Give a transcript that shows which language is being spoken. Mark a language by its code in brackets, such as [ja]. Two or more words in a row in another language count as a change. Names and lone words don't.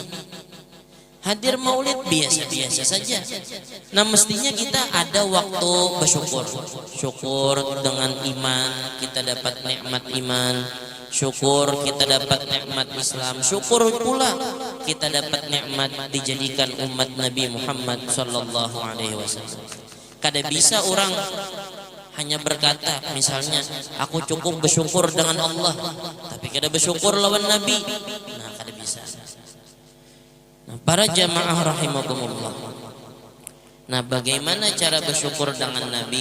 [id] Hadir maulid biasa-biasa saja. Nah, mestinya kita ada waktu bersyukur. Syukur dengan iman, kita dapat nikmat iman. Syukur kita dapat nikmat Islam. Syukur pula kita dapat nikmat dijadikan umat Nabi Muhammad [ar] sallallahu alaihi wasallam. [id] Kada bisa orang hanya berkata misalnya aku cukup bersyukur dengan Allah, tapi kada bersyukur lawan Nabi. Nah, kada bisa. Nah, para [ar] jamaah rahimakumullah. [id] Nah, bagaimana cara bersyukur dengan Nabi?